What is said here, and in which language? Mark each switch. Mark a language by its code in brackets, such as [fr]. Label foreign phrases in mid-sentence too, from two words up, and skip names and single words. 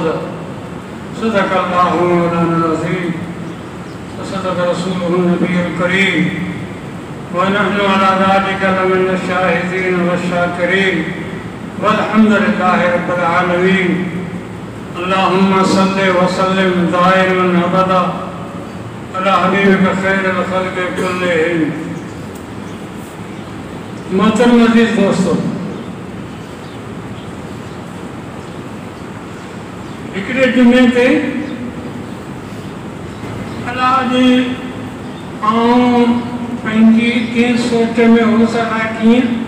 [ar] صدق الله مولانا عظيم وصدق رسوله النبي الكريم ونحن على ذلك لمن شاهدين وشاكرين والحمد لله رب العالمين. اللهم صل وسلم دائما أبدا على حبيبك خير الخلق كلهم. [sd] मोहतरम अज़ीज़ दोस्तों, हिकिड़े जुमे ते अलाह जे आऊं पंहिंजी कंहिं सोच में हो सघां कीअं